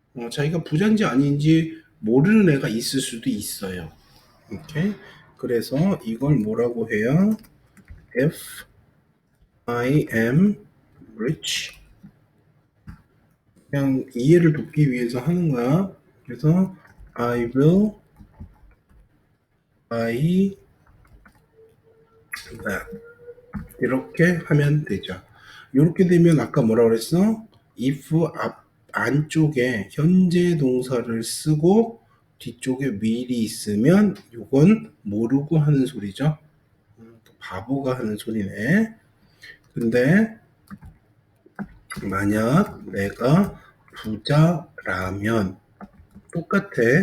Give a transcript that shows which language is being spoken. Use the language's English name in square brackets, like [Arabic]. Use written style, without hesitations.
[Korean] 자기가 부자인지 아닌지 모르는 애가 있을 수도 있어요. 오케이? 그래서 이걸 뭐라고 해요? [English] If I am rich. [Korean] 그냥 이해를 돕기 위해서 하는 거야. 그래서 [English] I will buy that. [Korean] 이렇게 하면 되죠. 이렇게 되면 아까 뭐라 그랬어? if 앞 안쪽에 현재 동사를 쓰고 뒤쪽에 will이 있으면 이건 모르고 하는 소리죠. 바보가 하는 소리네. 근데 만약 내가 부자라면 똑같아.